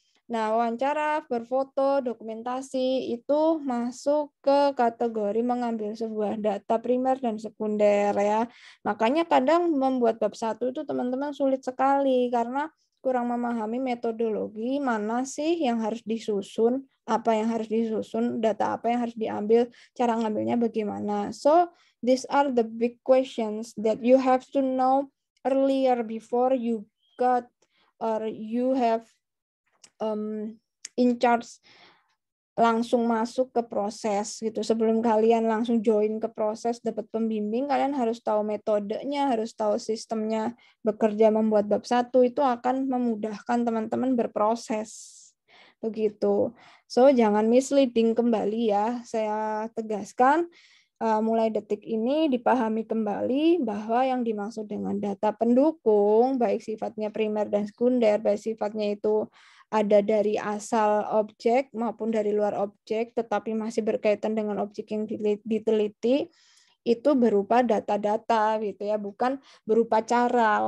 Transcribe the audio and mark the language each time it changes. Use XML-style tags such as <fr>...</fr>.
<id>Nah, wawancara, berfoto, dokumentasi itu masuk ke kategori mengambil sebuah data primer dan sekunder ya. Makanya kadang membuat bab 1 itu teman-teman sulit sekali karena kurang memahami metodologi mana sih yang harus disusun, apa yang harus disusun, data apa yang harus diambil, cara ngambilnya bagaimana.</id> <en>So, these are the big questions that you have to know earlier before you got or you have in charge</en> <id>langsung masuk ke proses gitu. Sebelum kalian langsung join ke proses dapat pembimbing, kalian harus tahu metodenya, harus tahu sistemnya bekerja membuat bab 1 itu akan memudahkan teman-teman berproses. Begitu. So jangan misleading kembali ya. Saya tegaskan mulai detik ini dipahami kembali bahwa yang dimaksud dengan data pendukung, baik sifatnya primer dan sekunder, baik sifatnya itu ada dari asal objek maupun dari luar objek, tetapi masih berkaitan dengan objek yang diteliti, itu berupa data-data gitu ya, bukan berupa cara.</id>